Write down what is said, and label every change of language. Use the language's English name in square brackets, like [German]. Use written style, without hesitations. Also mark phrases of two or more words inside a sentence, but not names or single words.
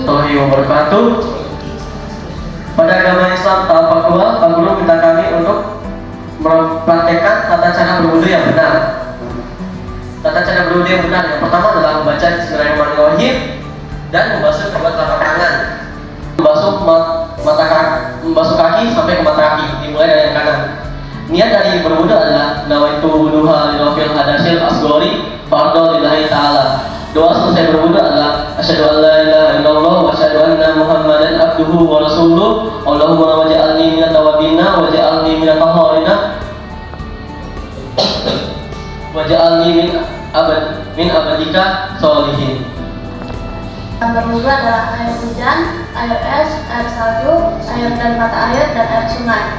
[Arabic] ورحمة الله وبركاته. [Indonesian] Pada agama Islam tahap faktual, Pak Guru minta kami untuk mempraktekkan tata cara berwudu yang benar. Tata cara berwudu yang benar yang pertama adalah membaca Bismillahirrahmanirrahim dan membasuh kedua telapak tangan. Membasuh kaki sampai ke mata kaki, dimulai dari yang kanan. Niat dari berwudu adalah [Arabic] نويت الوضوء لرفع الحدث الأصغر فرضا لله تعالى. [Indonesian] Doa selesai berwudu adalah [Arabic] أشهد أن لا إله إلا الله وأشهد أن محمدا عبده ورسوله. اللهم اجعلني من التوابين واجعلني من المتطهرين واجعلني من عبادك الصالحين. [Indonesian] Berwudu adalah air hujan, air es, air salju, air dan mata air, dan air sungai.